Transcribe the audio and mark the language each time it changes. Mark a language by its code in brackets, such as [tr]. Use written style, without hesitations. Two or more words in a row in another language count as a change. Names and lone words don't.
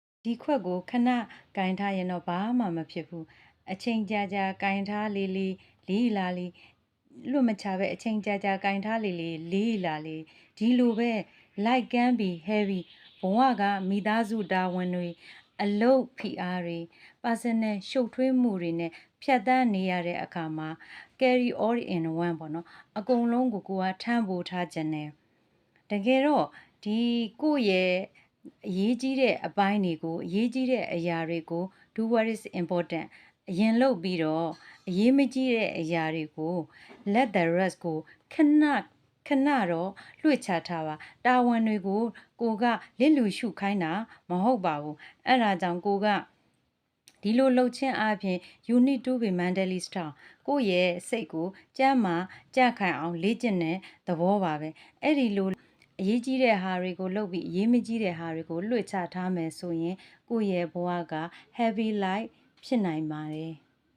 [my] ဒီခွက်ကိုခဏကင်ထားရင်တော့ဘာမှမဖြစ်ဘူးအချိန်ကြာကြာကင်ထားလေးလီလာလီလွတ်မချပဲအချိန်ကြာကြာကင်ထားလေးလီလာလီဒီလိုပဲ [en] like can be heavy [my] ဘဝကမိသားစု တာဝန်တွေအလုပ်ဖိအားတွေ personal ရှုပ်ထွေးမှုတွေနဲ့ဖြတ်သန်းနေရတဲ့အခါမှာ [en] carry all in one [my] ပေါ့နော်အကုန်လုံးကိုကထမ်းပိုးထားခြင်းနဲ့ တကယ်တော့ဒီကိုယ့်ရဲ့အရေးကြီးတဲ့အပိုင်းတွေကိုအရေးကြီးတဲ့အရာတွေကို [en] do what is important [my] အရင်လုပ်ပြီးတော့ အရေးမကြီးတဲ့အရာတွေကို [en] let the rest [my] ကိုခဏတော့လွှတ်ချထားပါတာဝန်တွေကိုကိုကလစ်လူရှုခိုင်းတာမဟုတ်ပါဘူးအဲ့ဒါကြောင့်ကိုကဒီလိုလှုပ်ခြင်းအပြင် [en] you need to be mentally strong [my] ကိုယ့်ရဲ့စိတ်ကိုကြမ်းမာကြခိုင်အောင်လေ့ကျင့်တဲ့သဘောပါပဲအဲ့ဒီလိုအရေးကြီးတဲ့ဟာတွေကိုလုပ်ပြီးအရေးမကြီးတဲ့ဟာတွေကိုလွှတ်ချထားမယ်ဆိုရင်ကိုယ့်ရဲ့ဘဝက [en] heavy life [my] ဖြစ်နိုင်ပါတယ်